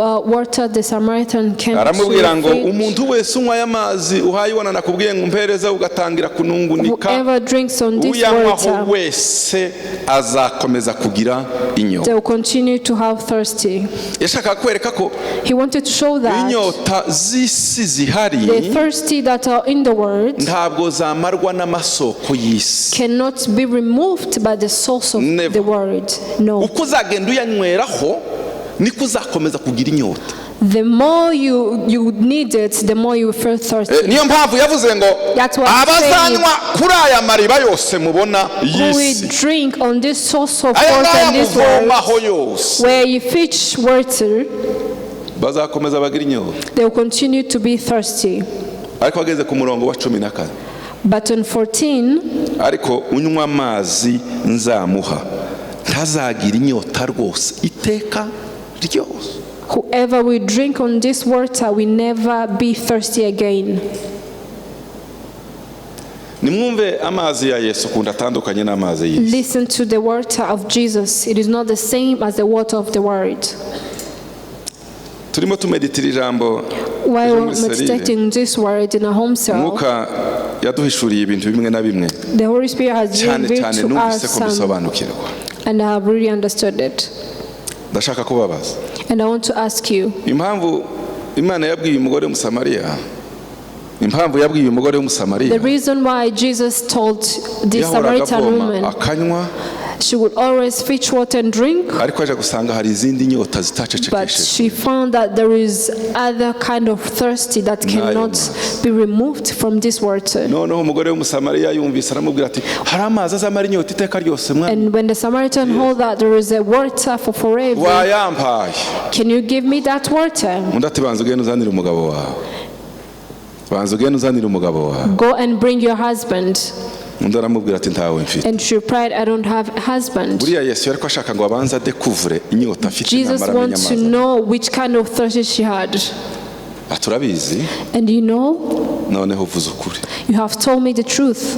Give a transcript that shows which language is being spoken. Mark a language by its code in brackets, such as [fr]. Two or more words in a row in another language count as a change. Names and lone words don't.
[rw] Aramubwira ngo umuntu wese unywa aya mazi uhayibona nakubwiye ngo umpereza ugatangira kunungunika, uyanywaho wese azakomeza kugira inyota. Yashaka kwereka ko inyota z'isi zihari ntabwo zamarwa n'amasoko y'isi. [en] Cannot be removed by the source of the word. No. [rw] Uko uzagenda uyanyweraho niko uzakomeza kugira inyota. [en] The more you need it, the more you feel thirsty. [rw] Niyo mpamvu yavuze ngo abazanywa kuri aya mariba yose mubona y'isi. [en] We drink on this source of water and this world, where you fetch water, [rw] bazakomeza bagira inyota. [en] They will continue to be thirsty. [rw] Ariko ageze ku murongo wa 14. [en] But on 14, [rw] ariko unywa amazi nzamuha ntazagira inyota rwose iteka ryose. [en] Whoever will drink on this water will never be thirsty again. [rw] Nimwumve amazi ya Yesu kundi atandukanye n'amazi y'isi. [en] Listen to the water of Jesus. It is not the same as the water of the world. [rw] Turimo tumeditira ijambo. [en] While meditating this word in a home cell, [rw] Mwuka yaduhishuriye ibintu bimwe na bimwe. [en] The Holy Spirit has revealed to us some, and I have really understood it. [rw] Ndashaka kubabaza. [en] And I want to ask you. [rw] Impamvu Imana yabwiye umugore w'umusamariya. [en] The reason why Jesus told the Samaritan woman [rw] akanywa, [en] she would always fetch water and drink, [rw] ariko aje gusanga hari izindi nyota [en] but she found that there is other kind of thirsty that cannot be removed from this water. [rw] Noneho umugore w'umusamariya yumvise aramubwira ati hari amazi azamara inyota iteka ryose mwana. [en] And when the Samaritan heard that there is a water for forever, [rw] wayampaye, [en] can you give me that water? [rw] Undi ati banza ugende uzanire umugabo wawe. [en] Go and bring your husband. And she replied, I don't have a husband. Jesus wants to know which kind of thirst she had. And you know, you have told me the truth.